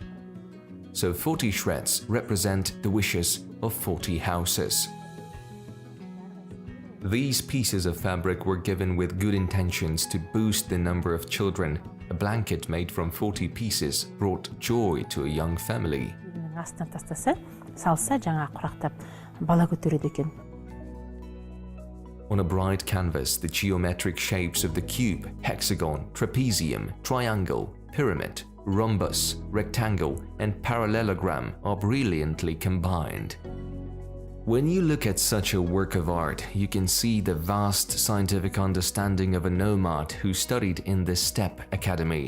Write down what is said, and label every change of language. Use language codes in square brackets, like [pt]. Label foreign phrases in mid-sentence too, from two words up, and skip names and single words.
[en] So 40 shreds represent the wishes of 40 houses. These pieces of fabric were given with good intentions to boost the number of children. A blanket made from 40 pieces brought joy to a young family. [kk] астына тастаса, салса жаңа құрақтап бала көтереді екен. [en] On a bright canvas, the geometric shapes of the cube, hexagon, trapezium, triangle, pyramid, rhombus, rectangle, and parallelogram are brilliantly combined. When you look at such a work of art, you can see the vast scientific understanding of a nomad who studied in the Steppe Academy.